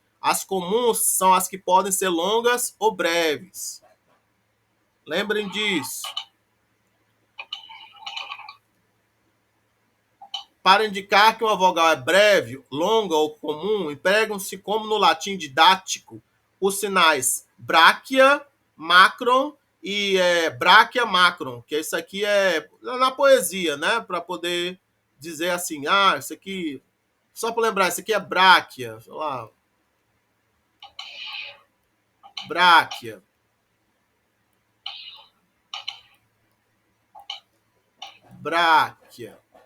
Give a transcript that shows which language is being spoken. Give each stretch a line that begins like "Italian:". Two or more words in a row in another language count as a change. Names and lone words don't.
Portuguese: As comuns são as que podem ser longas ou breves. Lembrem disso. Para indicar que uma vogal é breve, longa ou comum, empregam-se, como no latim didático, os sinais bráquia, macron e bráquia, macron, que isso aqui é na poesia, né? Para poder dizer assim, isso aqui, só para lembrar, isso aqui é bráquia, sei lá, bráquia. Bráquia.